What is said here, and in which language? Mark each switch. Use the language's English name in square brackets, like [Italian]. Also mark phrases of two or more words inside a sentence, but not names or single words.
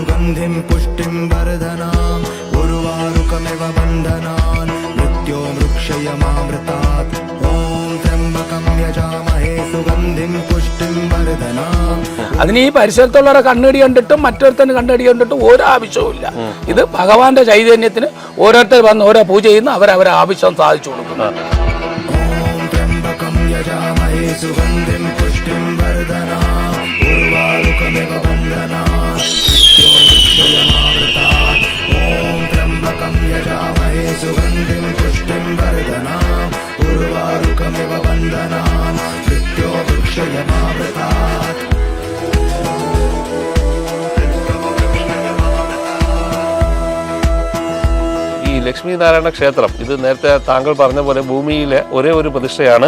[Sanskrit] सुगन्धिं पुष्टिं वर्धनाम् उर्वारुकमिव बन्धनान् मृत्यो मृक्षयमामृतात् ॐ त्र्यम्बकं यजामहे सुगन्धिं पुष्टिं वर्धनाम्. [Malayalam] അതിന് ഈ പരിസരത്തുള്ളവരെ കണ്ണടി കണ്ടിട്ടും മറ്റൊരുത്തന് കണ്ണടി കണ്ടിട്ടും ഒരു ആവശ്യവുമില്ല. ഇത് ഭഗവാന്റെ ചൈതന്യത്തിന് ഓരോരുത്തർ വന്ന് ഓരോ പൂജ ചെയ്യുന്ന അവരവരെ ആവശ്യം സാധിച്ചു കൊടുക്കുന്നു. [Sanskrit] सुगन्धिं पुष्टिं वर्धनाम् उर्वारुकमिव बन्धनान् मृत्यो मृक्षयमामृतात् ॐ त्र्यम्बकं यजामहे सुगन्धिं पुष्टिं वर्धनाम् उर्वारुकमिव बन्धनान् मृत्यो मृक्षयमामृतात्. [Malayalam] ഈ ലക്ഷ്മി നാരായണ ക്ഷേത്രം ഇത് നേരത്തെ താങ്കൾ പറഞ്ഞ പോലെ ഭൂമിയിലെ ഒരേ ഒരു പ്രതിഷ്ഠയാണ്.